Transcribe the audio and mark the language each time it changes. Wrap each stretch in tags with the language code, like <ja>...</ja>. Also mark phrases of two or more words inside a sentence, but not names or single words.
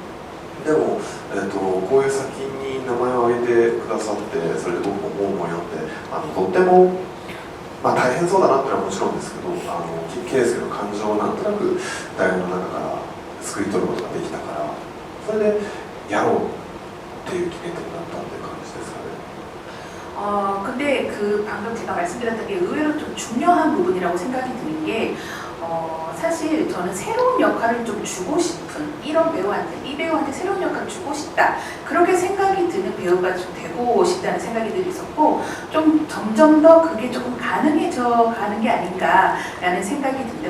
<ja>でも、こういう作品に名前を挙げてくださってそれで僕も本を読んでとっても、大変そうだなっていうのはもちろんですけど圭介の感情をなんとなく台本の中から救い取ることができたからそれでやろうっていう決め手になったっていう感じですかね。</ja> <ko>근데 그 방금 제가 말씀드렸던 게 의외로 좀 중요한 부분이라고 생각이 드는 게 사실 저는 새로운 역할을 좀 주고 싶은 이런 배우한테 이 배우한테 새로운 역할을 주고 싶다 그렇게 생각이 드는 배우가 좀 되고 싶다는 생각이 늘 있었고 좀 점점 더 그게 조금 가능해져 가는 게 아닌가라는 생각이 듭니다.</ko>